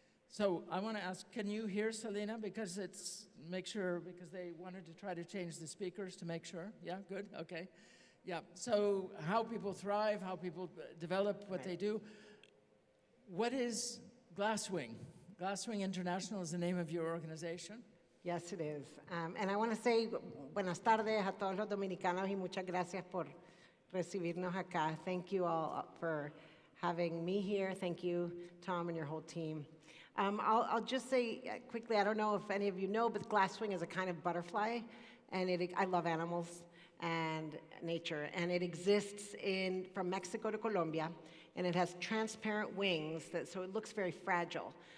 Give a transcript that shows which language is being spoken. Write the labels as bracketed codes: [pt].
[en] So I want to ask, can you hear Celina? Because because they wanted to try to change the speakers to make sure. Yeah, good, okay. Yeah, so how people thrive, how people develop what they do. What is Glasswing? Glasswing International is the name of your organization? Yes, it is. And I want to say [es] buenas tardes a todos los dominicanos y muchas gracias por recibirnos acá. [en] Thank you all for having me here. Thank you, Tom, and your whole team. I'll just say quickly, I don't know if any of you know, but glasswing is a kind of butterfly, and I love animals and nature, and it exists from Mexico to Colombia, and it has transparent wings, so it looks very fragile.